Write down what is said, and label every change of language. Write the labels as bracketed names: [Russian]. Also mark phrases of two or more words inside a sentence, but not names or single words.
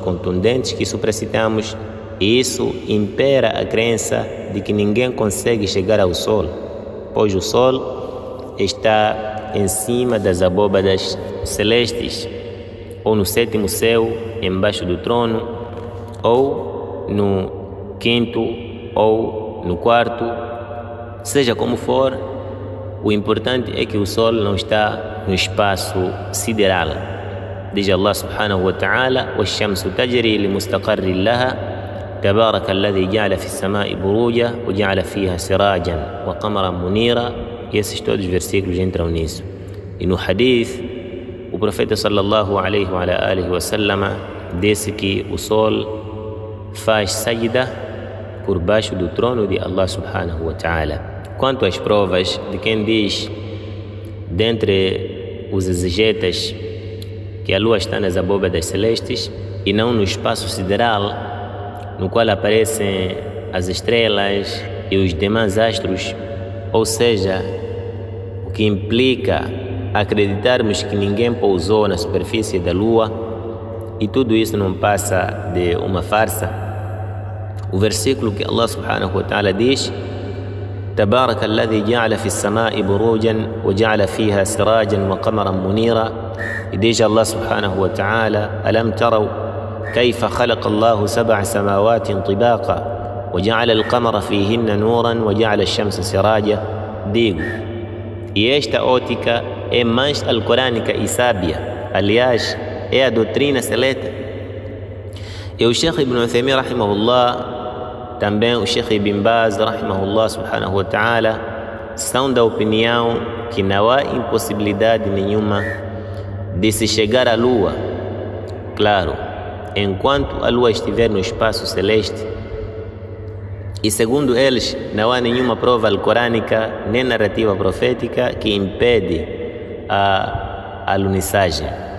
[Portuguese] contundentes que supracitamos, e isso impera a crença de que ninguém consegue chegar ao Sol, pois o Sol está em cima das abóbadas celestes, ou no 7º céu, embaixo do trono, ou no 5º, ou no 4º, seja como for, o importante é que o Sol não está no espaço sideral. [Arabic] Diz الله سبحانه وتعالى: وَالشَّمْسُ تَجْرِي لِمُسْتَقَرٍّ لَهَا تَبَارَكَ الَّذِي جَعَلَ فِي السَّمَاءِ بُرُوجًا وَجَعَلَ فِيهَا سِرَاجًا وَقَمَرًا مُنِيرًا. [Portuguese] E esses todos os versículos entram nisso. E no hadith, o profeta [Arabic] صلى الله عليه وآله وسلم [Portuguese] disse que o sol faz sajda por baixo do trono de [Arabic] الله سبحانه وتعالى. [Portuguese] Quanto às provas de quem diz, dentre os exegetas, que a lua está nas abóbadas celestes e não no espaço sideral, no qual aparecem as estrelas e os demais astros, ou seja, o que implica acreditarmos que ninguém pousou na superfície da Lua e tudo isso não passa de uma farsa, o versículo que [Arabic] الله سبحانه وتعالى [Portuguese] diz: [Arabic] تبارك الذي جعل في السماء بروجا وجعل فيها سراجا وقمرا منيرا. يديج الله سبحانه وتعالى: ألم تروا كيف خلق الله 7 سماوات طباقا وجعل القمر فيهن نورا وجعل الشمس سراجا. [Portuguese] Digo, e esta ótica é mais alcorânica e sábia, aliás, é a doutrina celeste. E o Sheikh Ibn Uthaymin rahimahullah, também o Sheikh Ibn Baz [Arabic] رحمه الله سبحانه وتعالى, [Portuguese] são da opinião que não há impossibilidade nenhuma de se chegar à Lua. Claro, enquanto a Lua estiver no espaço celeste, e segundo eles, não há nenhuma prova alcorânica nem narrativa profética que impede a alunissagem.